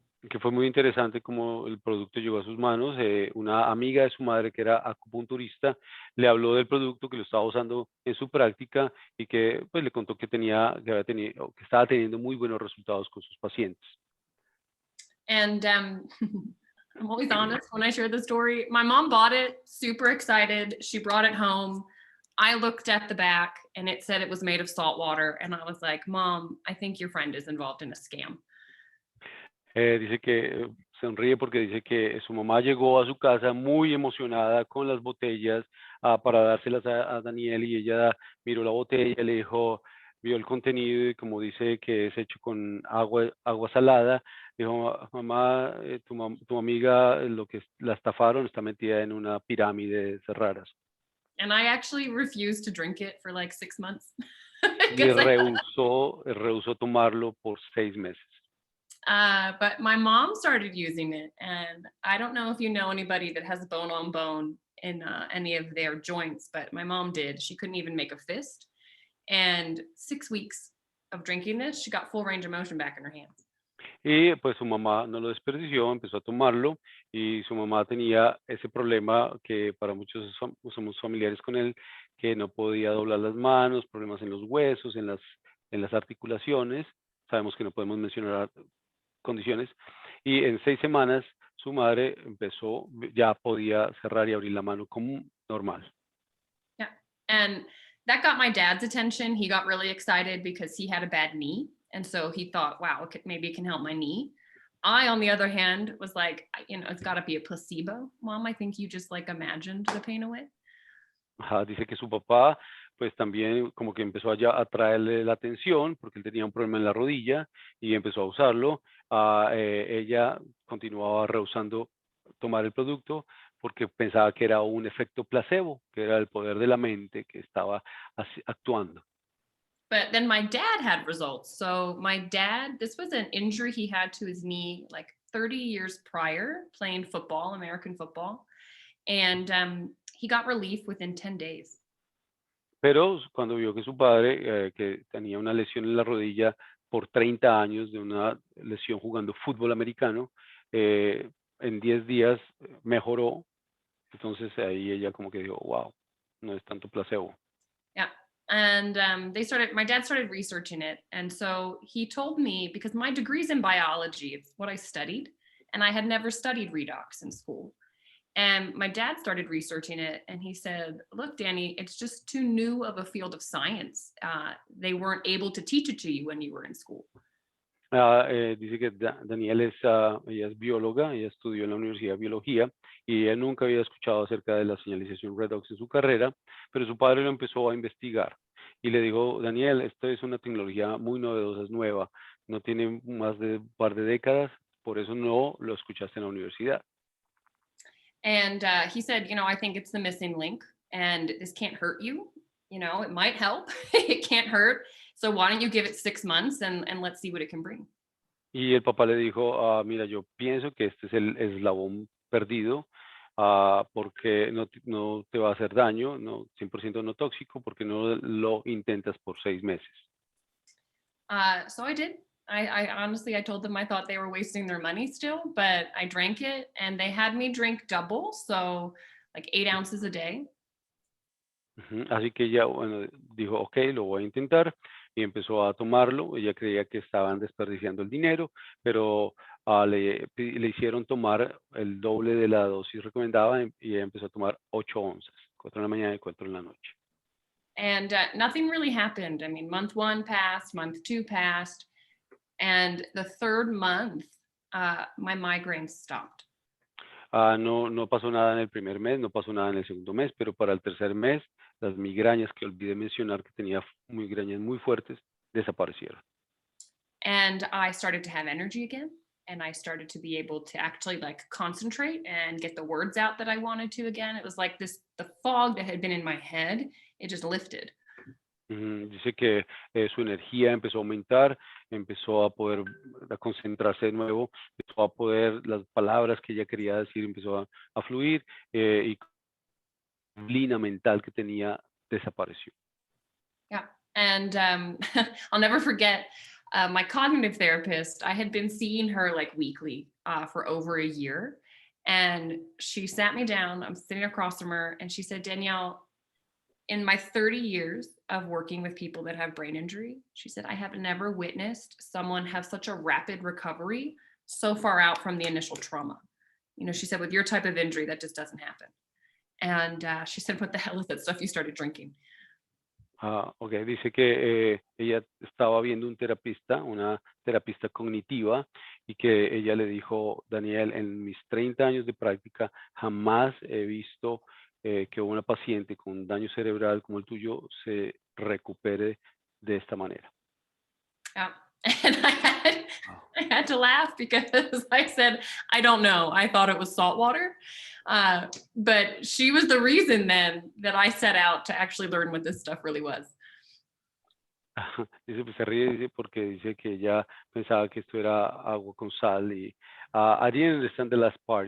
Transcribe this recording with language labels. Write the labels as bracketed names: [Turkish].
[Spanish] Que fue muy interesante como el producto llegó a sus manos. Una amiga de su madre, que era acupunturista, le habló del producto, que lo estaba usando en su práctica, y que pues le contó que que estaba teniendo muy buenos resultados con sus pacientes. [English] And I'm always honest when I share the story. My mom bought it, super excited. She brought it home. I looked at the back and it said it was made of salt water. And I was like, Mom, I think your friend is involved in a scam. [Spanish] Dice que sonríe porque dice que su mamá llegó a su casa muy emocionada con las botellas para dárselas a Danielle, y ella miró la botella, le dijo, vio el contenido, y como dice que es hecho con agua salada, dijo, mamá, tu amiga, lo que la estafaron, está metida en una pirámide de raras. [English] And I actually refused to drink it for like 6 months. [Spanish] Y rehusó tomarlo por 6 meses. [English] But my mom started using it, and I don't know if you know anybody that has bone on bone in any of their joints, but my mom did. She couldn't even make a fist. And 6 weeks of drinking this, she got full range of motion back in her hands. [Spanish] Y pues su mamá no lo desperdició, empezó a tomarlo, y su mamá tenía ese problema que para muchos somos familiares con él, que no podía doblar las manos, problemas en los huesos, en las articulaciones. Sabemos que no podemos mencionar condiciones, y en 6 semanas su madre ya podía cerrar y abrir la mano como normal. [English] Yeah, and that got my dad's attention. He got really excited because he had a bad knee, and so he thought, wow, maybe it can help my knee. I, on the other hand, was like, you know, it's got to be a placebo. Mom, I think you just like imagined the pain away. [Spanish] Dice que su papá pues también como que empezó a atraerle la atención porque él tenía un problema en la rodilla y empezó a usarlo. Ella continuaba rehusando tomar el producto porque pensaba que era un efecto placebo, que era el poder de la mente que estaba actuando. [English] But then my dad had results. So my dad, this was an injury he had to his knee like 30 years prior, playing football, American football. And he got relief within 10 days. [Spanish] Pero cuando vio que su padre, que tenía una lesión en la rodilla por 30 años de una lesión jugando fútbol americano, en 10 días mejoró. Entonces ahí ella como que dijo, wow, no es tanto placebo. [English] Yeah. And my dad started researching it. And so he told me, because my degree's in biology, it's what I studied, and I had never studied redox in school. And my dad started researching it, and he said, look, Danny, it's just too new of a field of science. They weren't able to teach it to you when you were in school. [Spanish] Dice que Danielle ella es bióloga, ella estudió en la Universidad de Biología, y ella nunca había escuchado acerca de la señalización Redox en su carrera, pero su padre lo empezó a investigar y le dijo, Danielle, esto es una tecnología muy novedosa, es nueva, no tiene más de un par de décadas, por eso no lo escuchaste en la universidad. [English] And he said, you know, I think it's the missing link, and this can't hurt you. You know, it might help. It can't hurt. So why don't you give it 6 months and let's see what it can bring. [Spanish] Y el papá le dijo, mira, yo pienso que este es el eslabón perdido, porque no te va a hacer daño, no 100% no tóxico, porque no lo intentas por 6 meses. [English] So I did. I honestly, I told them I thought they were wasting their money still, but I drank it, and they had me drink double, so like 8 ounces a day. [Spanish] Así que ella, bueno, dijo, ok, lo voy a intentar, y empezó a tomarlo. Ella creía que estaban desperdiciando el dinero, pero le hicieron tomar el doble de la dosis recomendada, y ella empezó a tomar 8 onzas, 4 en la mañana y 4 en la noche. [English] And nothing really happened. I mean, month 1 passed, month 2 passed. And the third month, my migraines stopped. [Spanish] No pasó nada en el primer mes, no pasó nada en el segundo mes, pero para el tercer mes, las migrañas que olvidé mencionar que tenía migrañas muy fuertes, desaparecieron. [English] And I started to have energy again. And I started to be able to actually like concentrate and get the words out that I wanted to again. It was like the fog that had been in my head, it just lifted. [Spanish] Dice que su energía empezó a aumentar, empezó a poder concentrarse de nuevo, empezó a poder, las palabras que ella quería decir empezó a fluir y la neblina mental que tenía desapareció. [English] Yeah, and I'll never forget my cognitive therapist. I had been seeing her like weekly for over a year, and she sat me down. I'm sitting across from her, and she said, Danielle, in my 30 years of working with people that have brain injury, she said, I have never witnessed someone have such a rapid recovery so far out from the initial trauma. You know, she said, with your type of injury, that just doesn't happen. And she said, what the hell is that stuff you started drinking? [Spanish] Okay, dice que ella estaba viendo una terapista cognitiva y que ella le dijo, Daniel, en mis 30 años de práctica jamás he visto que una paciente con daño cerebral como el tuyo se recupere de esta manera. [English] Yeah. And I had to laugh because I said, I don't know. I thought it was salt water. But she was the reason then that I set out to actually learn what this stuff really was. [Spanish] Dice, pues se ríe, dice, porque dice que ella pensaba que esto era agua con sal y [English] I didn't understand the last part.